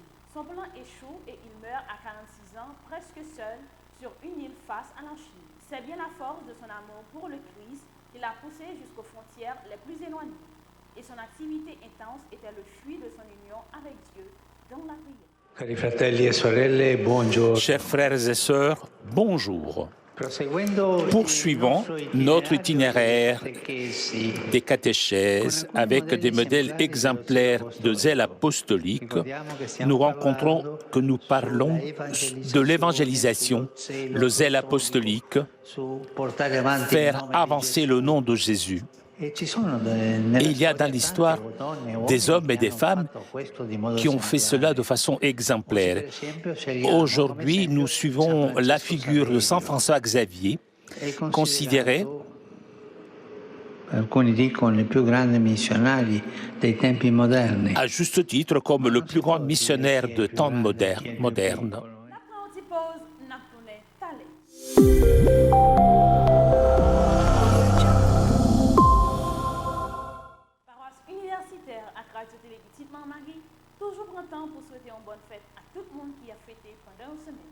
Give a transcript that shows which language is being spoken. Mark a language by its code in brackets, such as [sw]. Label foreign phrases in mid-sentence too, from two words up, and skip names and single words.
[fr] Son plan échoue et il meurt à 46 ans, presque seul, sur une île face à la Chine. C'est bien la force de son amour pour le Christ qui l'a poussé jusqu'aux frontières les plus éloignées. Et son activité intense était le fruit de son union avec Dieu dans la prière. [it] Cari fratelli e sorelle, buongiorno. [fr] Chers frères et sœurs, bonjour. Poursuivons notre itinéraire des catéchèses avec des modèles exemplaires de zèle apostolique. Nous rencontrons que nous parlons de l'évangélisation, le zèle apostolique, faire avancer le nom de Jésus. Et il y a dans l'histoire des hommes et des femmes qui ont fait cela de façon exemplaire. Aujourd'hui, nous suivons la figure de Saint François Xavier, considéré [it] Alcuni dicono i più grandi missionari dei tempi moderni. [fr] À juste titre, comme le plus grand missionnaire de temps modernes. Paroisse universitaire à Radio Télé Petite Marie, toujours prend temps pour souhaiter une bonne fête à tout le monde qui a fêté pendant une semaine.